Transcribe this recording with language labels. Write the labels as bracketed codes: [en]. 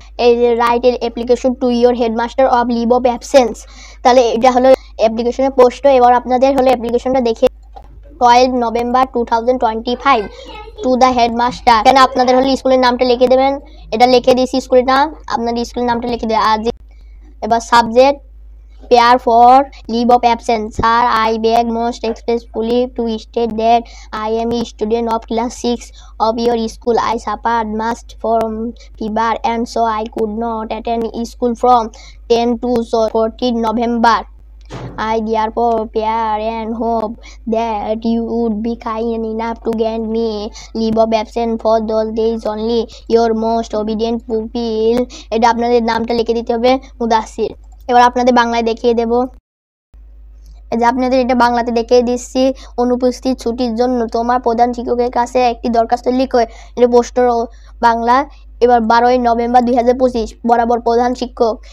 [bn] এই যে রাইট এর application [en] to your headmaster [bn] of লিবো অ্যাপসেন্স। তাহলে এটা হলো অ্যাপ্লিকেশনের পোস্ট। এবার আপনাদের হলো অ্যাপ্লিকেশনটা দেখে 12 নভেম্বর 2025 [en] To the headmaster. [bn] কেন আপনাদের হলো স্কুলের নামটা লিখে দেবেন। এটা লিখে দিয়েছি স্কুলের নাম, আপনাদের স্কুলের নামটা লিখে দেবেন। আর এবার subject [en] prepare for leave of absence. Sir, I beg most expressfully to state that I am a student of class 6 of your school. I suffered much from fever and so I could not attend school from 10 to 14 November. I therefore fear and hope that you would be kind enough to grant me leave of absence for those days only. Your most obedient pupil. [bn] এটা আপনাদের নামটা লিখে দিতে হবে মুদাসির। এবার আপনাদের বাংলায় দেখিয়ে দেব। এই যে আপনাদের এটা বাংলাতে দেখিয়ে দিচ্ছি। অনুপস্থিত ছুটির জন্য তোমার প্রধান শিক্ষকের কাছে একটি দরখাস্ত লিখো। এটা পোস্ট বাংলা। এবার 12 নভেম্বর 2025 বরাবর প্রধান শিক্ষক।